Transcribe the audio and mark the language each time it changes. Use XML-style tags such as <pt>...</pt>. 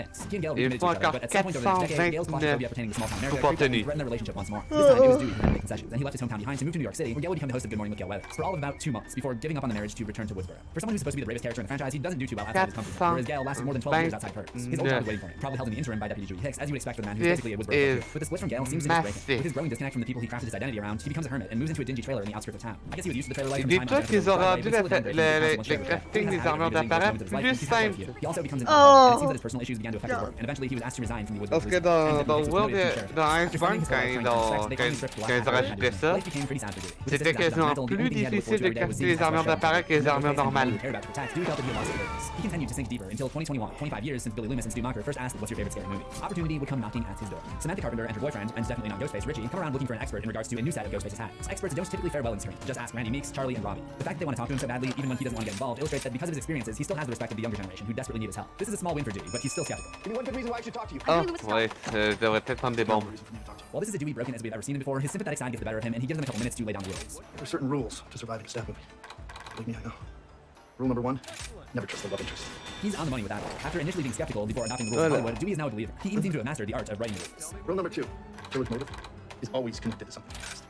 <fr>Il faut encore 429 pour contenu.</fr> <en>And he left his hometown behind to move to New York City, where Gail would become the host of Good Morning with Gail Weathers, for all of about 2 months before giving up on the marriage to return to Woodsboro. For someone who's supposed to be the bravest character in the franchise, he doesn't do too well outside of his comfort zone, whereas Gail lasted more than 12 years outside hers. His old job was waiting for him, probably held in the interim by Deputy Judy Hicks, as you would expect for the man who's basically a Woodsboro. But the split from Gail seems to just break him. With his growing disconnect from the people he crafted his identity around, he becomes a hermit and moves into a dingy trailer in the outskirts of town. I guess he was used to the trailer life from the time</en> <fr>Dis-toi qu'ils ont rendu le crafting des armures d'apparat plus simple.</fr> <en>He also becomes an and it seems that his personal issues began to affect his work, and eventually he was asked to resign from the Woodsboro.</en> <fr>Parce que dans Iceborne, quand ils ont rajouté ça, c'était quasiment plus difficile de crafter les armures d'apparat que les armures normales.</fr> <en>He continued to sink deeper until 2021, 25 years since Billy Loomis and Stu Macher first asked what's your favorite scary movie. Opportunity would come knocking at his door. Samantha Carpenter and her boyfriend, and definitely not Ghostface, Richie, come around looking for an expert in regards to a new set of Ghostface's hats. Experts don't typically fare well in screen. Just ask Randy Meeks, Charlie, and Robbie. The fact that they want to talk to him so badly, even when he doesn't want to get involved, illustrates that because of his experiences, he still has the respect of the younger generation who desperately need his help. This is a small win for Dewey, but he's still skeptical. Give me one good reason why I should talk to you.</en> <fr>Oh, ouais, je devrais peut-être prendre des bombes.</fr> <en>While this is a Dewey broken as we've ever seen him before, his sympathetic side gets the better of him, and he gives them a couple minutes to lay down the rules. There are certain rules to surviving a stab movie. Believe me, I know. Rule number 1, never trust the love interest. He's on the money with that. After initially being skeptical before adopting the rules of Hollywood, Dewey is now a believer. He even seems to have mastered the art of writing rules. Rule number 2, killer's motive is always connected to something past.</en>